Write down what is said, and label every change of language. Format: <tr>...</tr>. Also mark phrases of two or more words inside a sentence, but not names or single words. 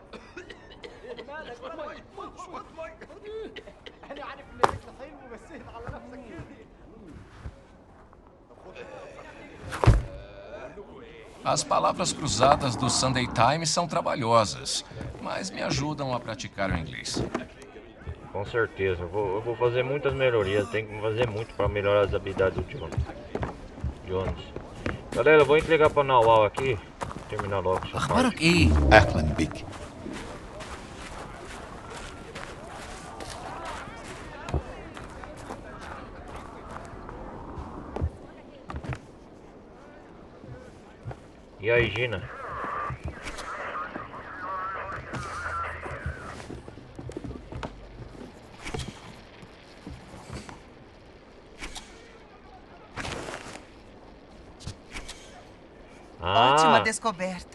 <pt>As palavras cruzadas do Sunday Times são trabalhosas, mas me ajudam a praticar o inglês. Com certeza. Eu vou fazer muitas melhorias. Tem que fazer muito para melhorar as habilidades do Jones. Galera, eu vou entregar para Nawal aqui. Terminar logo essa parte.</pt> <ar>أخبارك إيه؟ أهلا بك.</ar> <pt>E aí, Gina? Ótima descoberta.</pt>